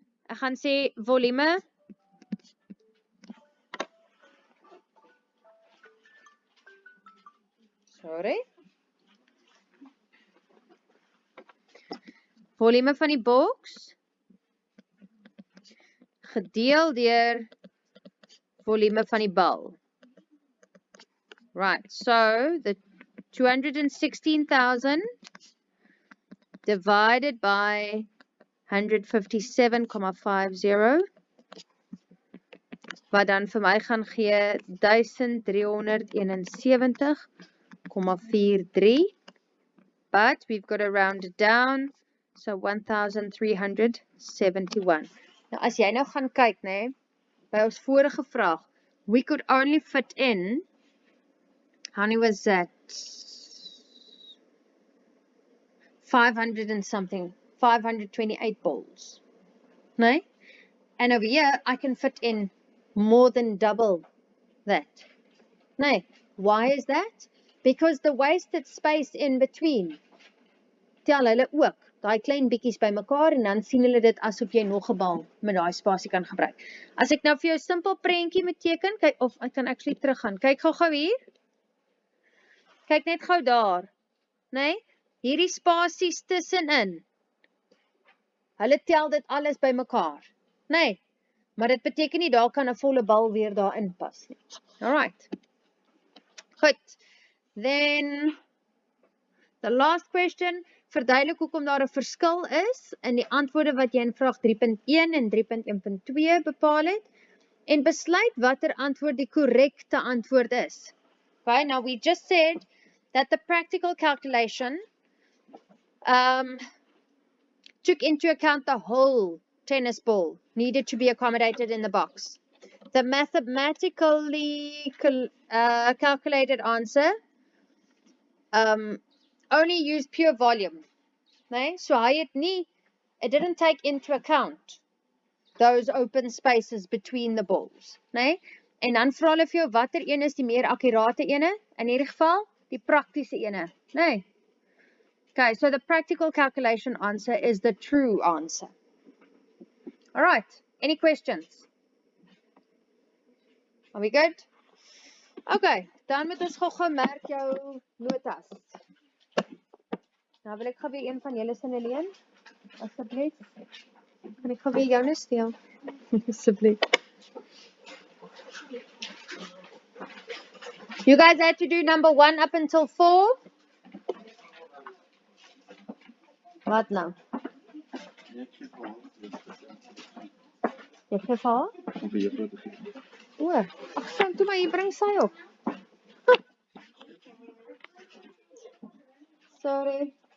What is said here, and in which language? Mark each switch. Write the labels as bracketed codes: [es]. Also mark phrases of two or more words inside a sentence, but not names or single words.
[af] Ek gaan sê volume volume van die boks gedeel deur volume van die bal. [en] Right, so the 216,000 divided by [af] 157,50 wat dan vir my gaan gee 1371,43, [en] but we've got to round it down, so 1371. [af] Nou as jy nou gaan kyk, né, by ons vorige vraag, [en] we could only fit in, how many was that? 500 and something, 528 balls, né? And over here, I can fit in more than double that. Nee, why is that? Because the wasted space in between, [af] tel hulle ook, daai klein bietjies by mekaar en dan sien hulle dit asof jy nog 'n bal met daai spasie kan gebruik. As ek nou vir jou 'n simpel prentjie moet teken, kyk of ek kan actually teruggaan. Kyk gou hier. Kyk net gou daar. Nee, hierdie spasies tussenin. Hulle tel dit alles by mekaar. Nee. Maar dit beteken nie daar kan 'n volle bal weer daarin pas nie. Alright. Goed. [en] Then the last question, [af] verduidelik hoekom daar 'n verskil is in die antwoorde wat jy in vraag 3.1 en 3.1.2 bepaal het en besluit watter antwoord die korrekte antwoord is. [en] Okay, now we just said that the practical calculation took into account the whole tennis ball needed to be accommodated in the box. The mathematically calculated answer only used pure volume. [af] Nee? [en] So it didn't take into account those open spaces between the balls. [af] Nee? En dan vra hulle vir jou watter een is die meer akkurate ene? In hierdie geval, die praktiese ene. Nee? [en] Okay, so the practical calculation answer is the true answer. All right, any questions? Are we good? [af] Okay, dan moet ons gou merk jou notas. Nou wil ek gou weer een van julle sinne leen. Asseblief. Kan ek gou weer joune steel? Asseblief. [en] You guys had to do number 1 up until 4? [af] Wat nou? Dit geval? O, ag son, toe maar jy bring sy op. Sorry.